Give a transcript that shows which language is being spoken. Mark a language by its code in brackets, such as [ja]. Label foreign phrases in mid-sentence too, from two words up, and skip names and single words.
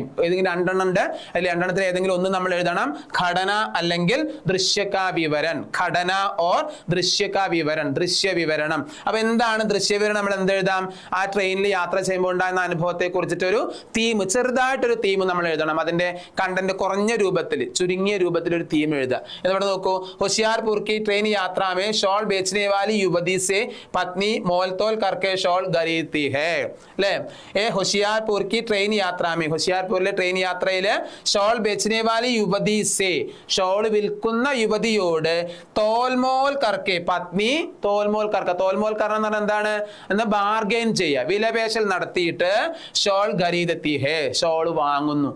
[ml] ഏതെങ്കിലും 2 ഉണ്ട്, അതിൽ 2 ഏതെങ്കിലും ഒന്ന് നമ്മൾ എഴുതണം. ഘടന അല്ലെങ്കിൽ [hi] दृश्य का विवरण, घटना और दृश्य का विवरण, [ml] ദൃശ്യ വിവരണം. അപ്പൊ എന്താണ് ദൃശ്യവിവരണം? നമ്മൾ എന്തെഴുതാം? ആ ട്രെയിനിൽ യാത്ര ചെയ്യുമ്പോൾ ഉണ്ടാകുന്ന അനുഭവത്തെ കുറിച്ചിട്ടൊരു തീം, ചെറുതായിട്ടൊരു തീം നമ്മൾ എഴുതണം. അതിന്റെ കണ്ടന്റ് കുറഞ്ഞ രൂപത്തിൽ, ചുരുങ്ങിയ രൂപത്തിൽ ഒരു തീം എഴുതുക. എന്നിവിടെ നോക്കൂ, [hi] ഹോഷിയാർപൂർ की ट्रेन यात्रा में शॉल बेचने वाली युवती से पत्नी मोलतोल करके शॉल खरीदती है ले ए होशियारपुर की ट्रेन यात्रा में, होशियारपुरिലെ [ml] ട്രെയിൻ യാത്രയിൽ [hi] शॉल बेचने वाली युवती से, [ml] ഷോൾ വിൽക്കുന്ന യുവതിയോട് [hi] तोलमोल करके, पत्नी तोलमोल करके, तोलमोल करके [ml] എന്ന് പറഞ്ഞാൽ എന്താണ്? എന്ന് ബാർഗെയിൻ ചെയ്യുക, വിലപേശൽ നടത്തിയിട്ട് [hi] शॉल खरीदती है, [ml] ഷോൾ വാങ്ങുന്നു.